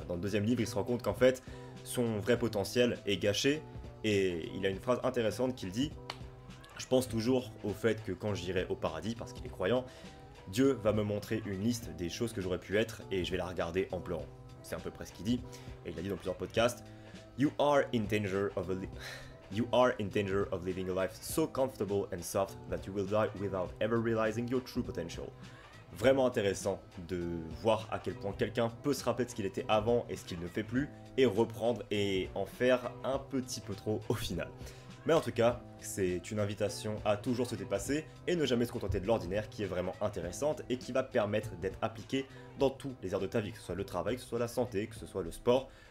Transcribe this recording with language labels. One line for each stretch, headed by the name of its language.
French: Dans le deuxième livre, il se rend compte qu'en fait, son vrai potentiel est gâché. Et il a une phrase intéressante qu'il dit: je pense toujours au fait que quand j'irai au paradis, parce qu'il est croyant, Dieu va me montrer une liste des choses que j'aurais pu être et je vais la regarder en pleurant. C'est à peu près ce qu'il dit, et il l'a dit dans plusieurs podcasts.
English: You are in danger of living a life so comfortable and soft that you will die without ever realizing your true potential.
French: Vraiment intéressant de voir à quel point quelqu'un peut se rappeler de ce qu'il était avant et ce qu'il ne fait plus, et reprendre et en faire un petit peu trop au final. Mais en tout cas, c'est une invitation à toujours se dépasser et ne jamais se contenter de l'ordinaire, qui est vraiment intéressante et qui va permettre d'être appliquée dans tous les aires de ta vie, que ce soit le travail, que ce soit la santé, que ce soit le sport.